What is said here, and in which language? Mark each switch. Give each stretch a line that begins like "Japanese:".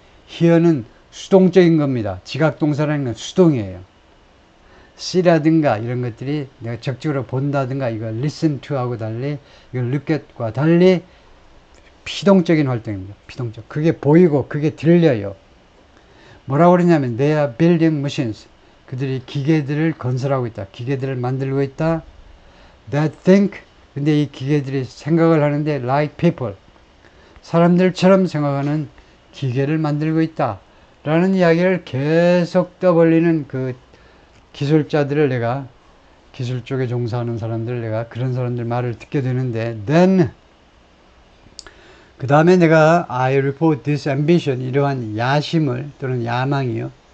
Korean: hear는 수동적인 겁니다. 지각동사라는 건 수동이에요. see라든가 이런 것들이 내가 적극적으로 본다든가 이거 listen to 하고 달리 이거 look at과 달리 피동적인 활동입니다. 피동적. 그게 보이고 그게 들려요. 뭐라고 그러냐면
English: they are building machines.
Korean: 그들이 기계들을 건설하고 있다. 기계들을 만들고 있다.
English: That think.
Korean: 근데 이 기계들이 생각을 하는데
English: like people.
Korean: 사람들처럼 생각하는 기계를 만들고 있다. 라는 이야기를 계속 떠벌리는 그 기술자들을 내가 기술 쪽에 종사하는 사람들을 내가 그런 사람들 말을 듣게 되는데 then 그 다음에 내가
English: I report this ambition
Korean: 이러한 야심을 또는 야망이요.